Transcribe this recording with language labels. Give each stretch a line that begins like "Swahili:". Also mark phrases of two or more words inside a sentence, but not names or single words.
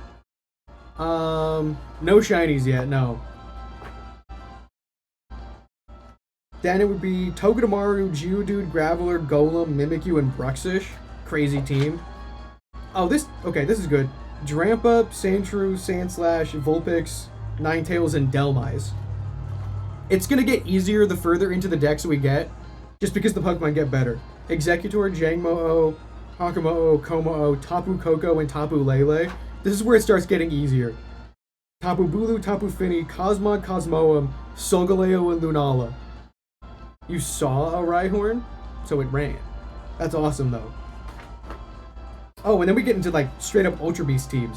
English: No shinies yet, no. Then it would be Togedemaru, Geodude, Graveler, Golem, Mimikyu, and Bruxish. Crazy team. Oh, this is good. Drampa, Sandshrew, Sandslash, Vulpix, Ninetales, and Delmise. It's gonna get easier the further into the decks we get, just because the Pokemon get better. Executor, Jangmo-O, Hakumo-O, Como-O, Tapu Koko, and Tapu Lele. This is where it starts getting easier. Tapu Bulu, Tapu Fini, Cosmog, Cosmoem, Solgaleo, and Lunala. You saw a Rhyhorn? So it ran. That's awesome, though. Oh, and then we get into, like, straight-up Ultra Beast teams.